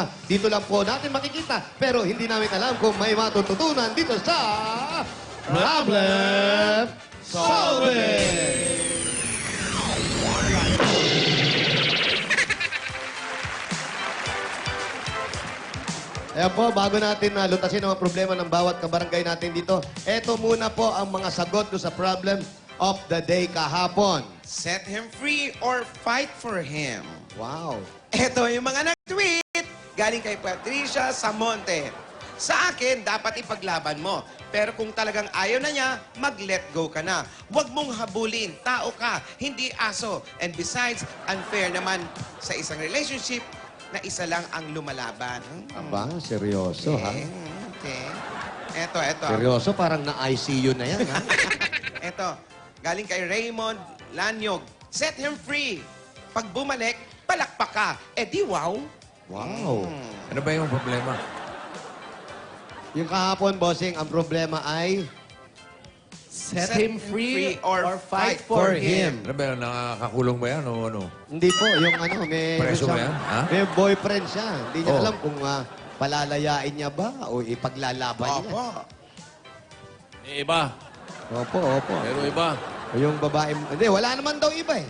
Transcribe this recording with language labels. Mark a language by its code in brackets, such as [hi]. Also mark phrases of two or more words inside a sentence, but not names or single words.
[tl] Dito lang po natin makikita, pero hindi namin alam kung may matututunan dito sa Problem Solving! Ayan po, bago natin lutasin ang mga problema ng bawat kabarangay natin dito, eto muna po ang mga sagot do sa [en] problem of the day [tl] kahapon. [en] Set him free or fight for him. [tl] Wow. Ito yung mga nag-tweet. Galing kay Patricia Samonte. Sa akin, dapat ipaglaban mo. Pero kung talagang ayaw na niya, mag- [en] let go [tl] ka na. Huwag mong habulin. Tao ka, hindi aso. [en] And besides, [tl] unfair naman sa isang relationship na isa lang ang lumalaban. Aba, seryoso ha? Okay. Eto. Seryoso, parang na-ICU na yan ha? Eto, galing kay Raymond Lanyog. [en] Set him free. [tl] Pag bumalik, palakpak ka. Eh di wow. Wow. Ano ba yung problema? Yung kahapon, bossing, ang problema ay [en] Set him free or fight for him. [tl] Ano ba yun? Nakakakulong ba yan o ano? Hindi po, yung ano, may... Preso ba siyang- yan? Ha? May boyfriend siya. Hindi niya Oh. alam kung palalayain niya ba o ipaglalaban niya. Opo. May iba. Opo, opo. Pero iba. Yung babae... Hindi, wala naman daw iba eh.